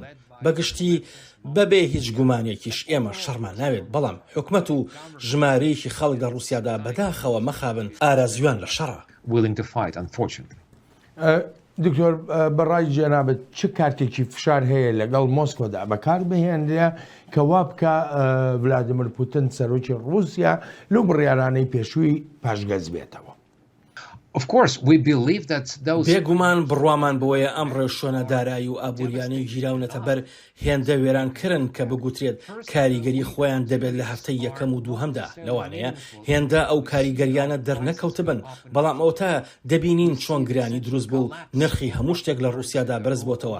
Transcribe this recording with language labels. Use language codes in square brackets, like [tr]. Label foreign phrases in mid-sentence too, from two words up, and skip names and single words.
[ckb] بەگشتی بەبێ هیچ گومانێکیش ئێمە شەڕمان ناوێت بەڵام حکومەت و ژمارەیەکی خەڵک لە رووسیادا بەداخەوە مەخابن ئارازویان لە شەڕە. دکتۆر بەڕای جەنابەت چ کارتێکی فشار هەیە لەگەڵ مۆسکۆدا بەکار بهێنرێ کە وا بکە ڤلادیمیر پوتین سەرۆکی رووسیا لەو بڕیارانەی پێشووی پاشگەز بێتەوە؟ [en] Of course, we believe that those... [ckb] بێگومان بڕوامان بۆیە ئەم ڕێشۆنە دارایی و ئابوووریانەی گیراونەتە بەر هێندە وێرانکردن کە بگوترێت کاریگەری خۆیان دەبێت لە هەفتەی یەکەم و دووهەمدا لەوانەیە هێندە ئەو کاریگەریانە دەرنەکەوت بن بەڵام ئەو تا دەبینین چۆن گرانی دروست بوو نرخی هەموو شتێک لە رووسیادا بەرز بۆتەوە.